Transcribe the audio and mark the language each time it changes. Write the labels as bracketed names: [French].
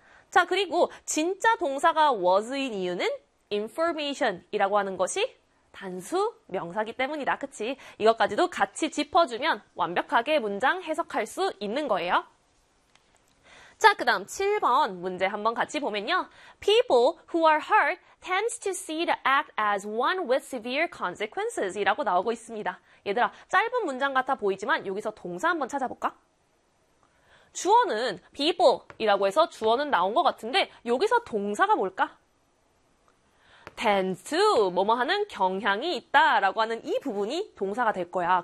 [Korean] 자, 그리고 진짜 동사가 was인 이유는 information이라고 하는 것이 단수 명사기 때문이다. 그치? 이것까지도 같이 짚어주면 완벽하게 문장 해석할 수 있는 거예요. 자, 그 다음 7번 문제 한번 같이 보면요. [English] People who are hurt tends to see the act as one with severe consequences [Korean] 이라고 나오고 있습니다. 얘들아, 짧은 문장 같아 보이지만 여기서 동사 한번 찾아볼까? 주어는 people이라고 해서 주어는 나온 것 같은데 여기서 동사가 뭘까? tend to 뭐뭐 하는 경향이 있다 라고 하는 이 부분이 동사가 될 거야.